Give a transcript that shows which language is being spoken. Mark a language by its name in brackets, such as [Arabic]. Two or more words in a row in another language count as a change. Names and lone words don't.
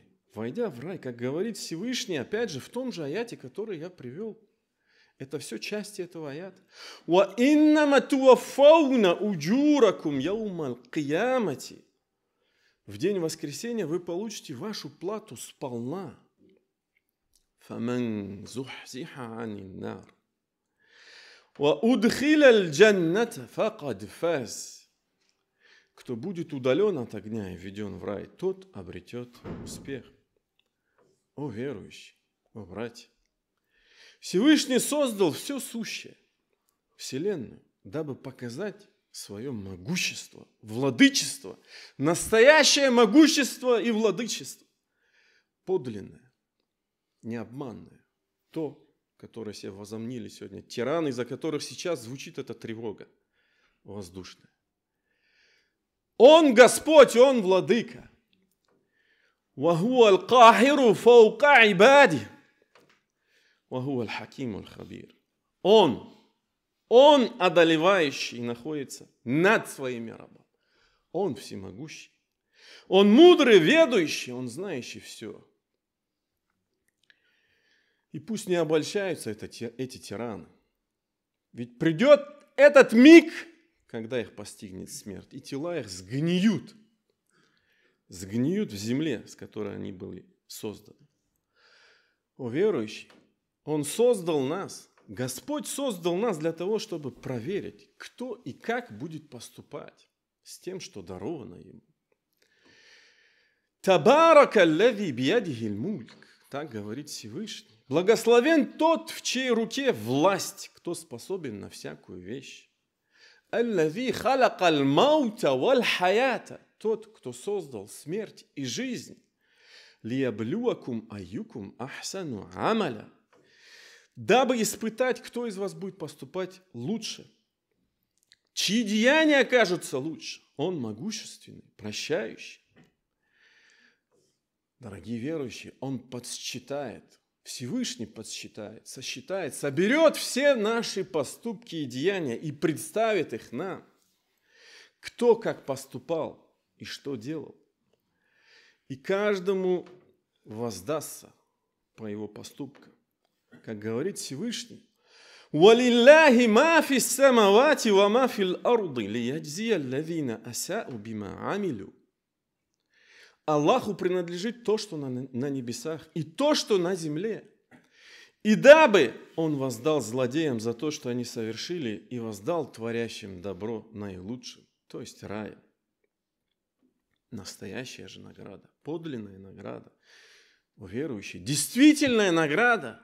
[Russian] Войдя в рай, как говорит Всевышний, опять же, в том же аяте, который я привел. Это все части этого аята. [Arabic] «وإنما توفون أجوركم يوم القيامة». [Russian] В день воскресения вы получите вашу плату сполна. [Arabic] «فمن زحزح عن النار. وأدخل الجنة فقد فاز». [Russian] Кто будет удален от огня и введен в рай, тот обретет успех. О верующие, о братья! Всевышний создал все сущее, Вселенную, дабы показать свое могущество, владычество, настоящее могущество и владычество, подлинное, необманное, то, которое себе возомнили сегодня тираны, из-за которых сейчас звучит эта тревога воздушная. Он Господь, Он Владыка. [Arabic] وهو القاهر فوق عباده وهو الحكيم الخبير. [Russian] Он одолевающий находится над своими рабами. Он всемогущий. Он мудрый, ведущий, он знающий все. И пусть не обольщаются эти тираны. Ведь придет этот миг, когда их постигнет смерть, и тела их сгниют в земле, с которой они были созданы. О верующий, Он создал нас, Господь создал нас для того, чтобы проверить, кто и как будет поступать с тем, что даровано Ему. [Arabic] تبارك الذي بيده الملك, [Russian] так говорит Всевышний. Благословен тот, в чьей руке власть, кто способен на всякую вещь. [Arabic] الذي خلق الموت والحياة, [Russian] тот, кто создал смерть и жизнь. [Arabic] ليبلوكم أيكم أحسن عملا. [Russian] Дабы испытать, кто из вас будет поступать лучше. Чьи деяния окажутся лучше. Он могущественный, прощающий. Дорогие верующие, Он подсчитает, Всевышний подсчитает, сосчитает, соберет все наши поступки и деяния и представит их нам. Кто как поступал и что делал. И каждому воздастся по его поступкам. Как говорит Всевышний, [Arabic] وَلِلَّهِ مَا فِي السَّمَوَاتِ وَمَا فِي الْأَرْضِ لِيَجْزِيَ الَّذِينَ أَسَاءُوا بِمَا عَمِلُوا. [Russian] Аллаху принадлежит то, что на небесах, и то, что на земле. И дабы Он воздал злодеям за то, что они совершили, и воздал творящим добро наилучшим, то есть рая. Настоящая же награда, подлинная награда у верующих, действительная награда.